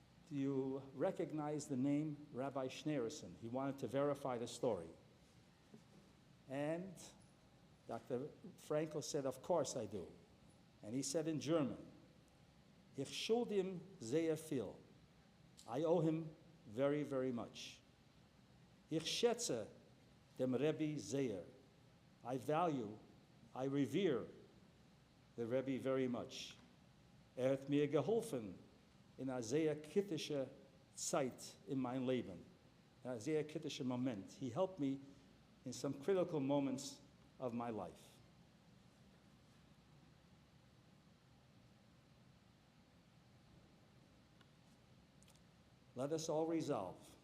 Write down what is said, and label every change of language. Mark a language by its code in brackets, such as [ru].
[en] Do you recognize the name Rabbi Schneerson? He wanted to verify the story. And Dr. Frankel said, of course I do. And he said in German, [de] Ich schuld ihm sehr viel. [en] I owe him very, very much. [de] Ich schätze dem Rebbe sehr. [en] I value, I revere the Rebbe very much. [de] Hat mir geholfen in a sehr kritische Zeit in mein Leben, in a sehr kritische Moment. [en] He helped me in some critical moments of my life. Let us all resolve.